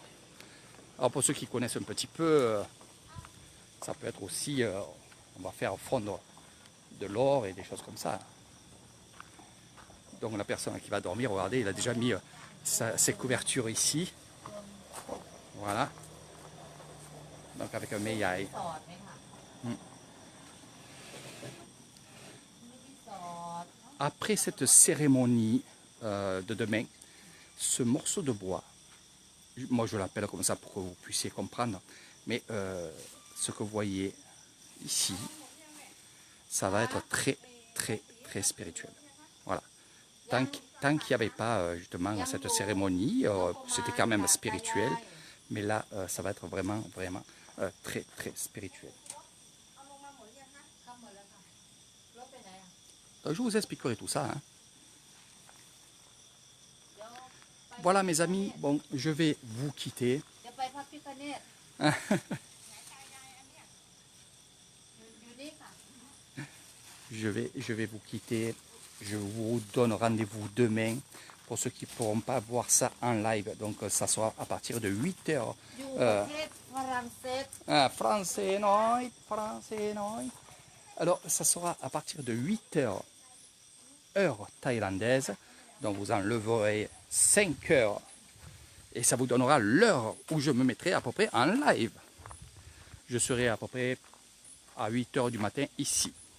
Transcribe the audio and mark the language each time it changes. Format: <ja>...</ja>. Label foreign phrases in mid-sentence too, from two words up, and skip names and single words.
<fr>Alors pour ceux qui connaissent un petit peu, ça peut être aussi, On va faire fondre de l'or et des choses comme ça. Donc la personne qui va dormir, regardez, il a déjà mis ses couvertures ici. Voilà. Donc avec un meiai.</fr> <th>สอดไหมคะไม่ได้สอด</th> <fr>Après cette cérémonie de demain, ce morceau de bois, moi je l'appelle comme ça pour que vous puissiez comprendre, mais ce que vous voyez ici, ça va être très très très spirituel. Voilà. Tant qu'il n'y avait pas justement cette cérémonie, c'était quand même spirituel, mais là ça va être vraiment vraiment très très spirituel.</fr> <th>เอาลงมาหมดยังคะทำหมดแล้วค่ะรถไปไหนอ่ะ</th> <fr>Donc, je vous expliquerai tout ça. Hein.</fr> <th>เดี๋ยวไป</th> <fr>Voilà mes amis, bon, je vais vous quitter.</fr> <th>เดี๋ยวไปพักพิคเนตอยู่นี่ค่ะ</th> <fr>Je vais vous quitter. Je vous donne rendez-vous demain pour ceux qui ne pourront pas voir ça en live. Donc ça sera à partir de 8 heures.</fr> <th>อยู่ประเทศฝรั่งเศส</th> <fr>Français noi, français noi. Alors ça sera à partir de 8 heures, heure thaïlandaise. Donc vous enleverez 5 heures. Et ça vous donnera l'heure où je me mettrai à peu près en live. Je serai à peu près à 8 heures du matin ici.</fr>